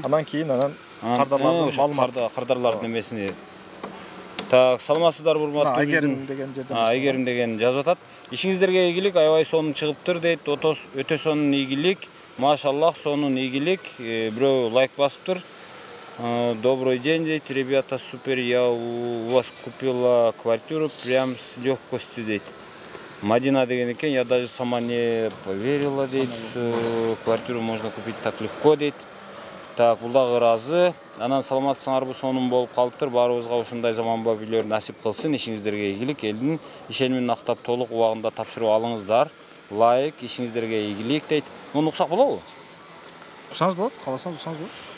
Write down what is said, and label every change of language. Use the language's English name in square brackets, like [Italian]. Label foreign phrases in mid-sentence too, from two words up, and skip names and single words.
[Kyrgyz] Анан кийин кардарлардын маалыматы, кардарлардын эмесини. Так, саламатсыздар урматтуу. Айгерим деген жерден. Айгерим деген жазып атат. Ишиңиздерге ийгилик, аябай сонун чыгыптыр дейт. Өтө сонун ийгилик. Машаллах, сонун ийгилик. Бирөө лайк басыптыр. [Russian] Добрый день, дейт. Ребята, супер, я у вас купила квартиру прям с легкостью, [Kyrgyz] дейт. Мадина деген екен, [Russian] я даже сама не поверила, дейт. Квартиру можно купить так легко, [Kyrgyz] дейт. Так, бул дагы ыраазы. Анан саламатсыңарбы, сонун болуп калыптыр. Баарыбызга ушундай заманбап үйлөр насип кылсын. Ишиңиздерге ийгилик, элдин ишенимин актап толук убагында тапшырып алыңыздар. Лайк, ишиңиздерге ийгилик, дейт. Муну уксак болобу? Уксаңыз болот, кааласаңыз уксаңыз болот.